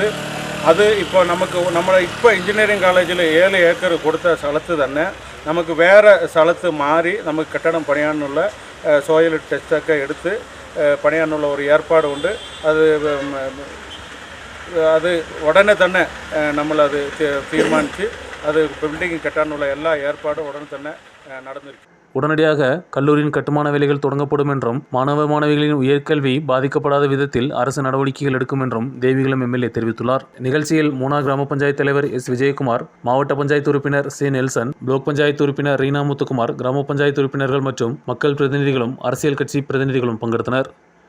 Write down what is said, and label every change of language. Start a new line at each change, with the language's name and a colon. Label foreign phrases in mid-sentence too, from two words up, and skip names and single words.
Malayalam: അത് ഇപ്പോൾ നമ്മുടെ ഇപ്പോൾ എഞ്ചിനീയറിംഗ് കോളേജിൽ 7 ഏക്കർ കൊടുത്ത സ്ഥലത്ത് തന്നെ നമുക്ക് വേറെ സ്ഥലത്ത് മാറി നമുക്ക് കെട്ടിടം പണിയാനുള്ള സോയിൽ ടെസ്റ്റൊക്കെ എടുത്ത് പണിയാനുള്ള ഒരു ഏർപ്പാടുണ്ട്. അത് ഉടനെ തന്നെ നമ്മളത് തീരുമാനിച്ച്
Tamil: அது பில்டிங் கட்டாനുള്ള எல்லா ஏற்பாடும் உடனே തന്നെ நடந்திருக்கு. உடனடியாக கல்லூரியின் கட்டுமான வேலைகள் தொடங்கப்படும் என்றும் மாணவ மாணவிகளின் உயர்கல்வி பாதிக்கப்படாத விதத்தில் அரசு நடவடிக்கைகள் எடுக்கும் என்றும் தேவிகுளம் எம்எல்ஏ தெரிவித்துள்ளார். நிகழ்ச்சியில் மூணார் கிராம பஞ்சாயத்து தலைவர் எஸ் விஜயகுமார், மாவட்ட பஞ்சாயத்து உறுப்பினர் சி நெல்சன், பிளாக் பஞ்சாயத்து உறுப்பினர் ரீனா முத்துக்குமார், கிராம பஞ்சாயத்து உறுப்பினர்கள் மற்றும் மக்கள் பிரதிநிதிகளும் அரசியல் கட்சி பிரதிநிதிகளும் பங்கெடுத்தனர்.